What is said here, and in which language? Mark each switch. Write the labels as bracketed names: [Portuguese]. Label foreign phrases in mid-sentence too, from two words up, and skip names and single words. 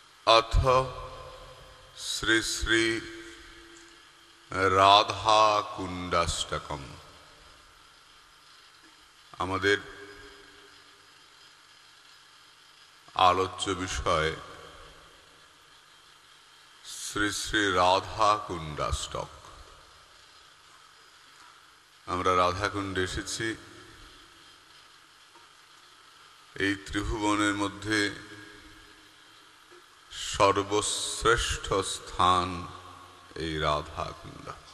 [Sanskrit] अथ श्री श्री राधा कुंडाष्टकम। [Bangla] আমাদের আলোচ্য বিষয় শ্রী শ্রী রাধা কুণ্ডাষ্টক। আমরা রাধাকুণ্ডে এসেছি। এই ত্রিভুবনের মধ্যে সর্বশ্রেষ্ঠ স্থান এই রাধাকুণ্ড।